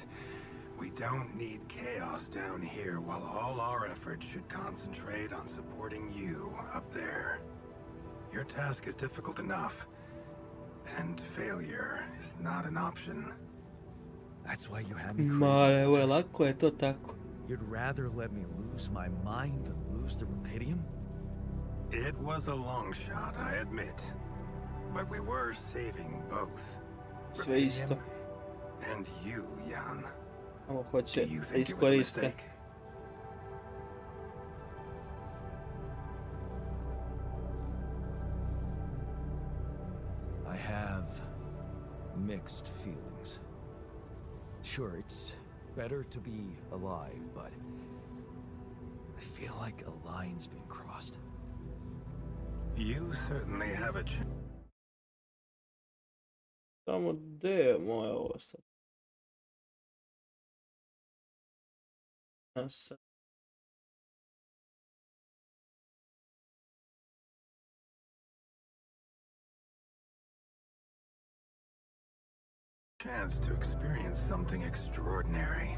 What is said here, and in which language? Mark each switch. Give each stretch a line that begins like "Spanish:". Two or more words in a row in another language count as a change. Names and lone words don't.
English: We don't need chaos down here while all our efforts should concentrate on supporting you up there. Your task is difficult enough, and failure is not an option. That's why you had me
Bosnian: lako je to tako.
English: You'd rather let me lose my mind than lose the Rupidium? It was a long shot, I admit. But we were saving both.
Bosnian: Sve isto.
English: And you, Jan.
Bosnian: Ovo
English: Do
Bosnian: hoće
English: you
Bosnian: da
English: think it was a
Bosnian: iskoriste.
English: mistake? I have mixed feelings. Sure, it's better to be alive, but I feel like a line's been crossed. You certainly have a chance.
Bosnian: Samo gdje je moje ovo sad?
English: Chance to experience something extraordinary.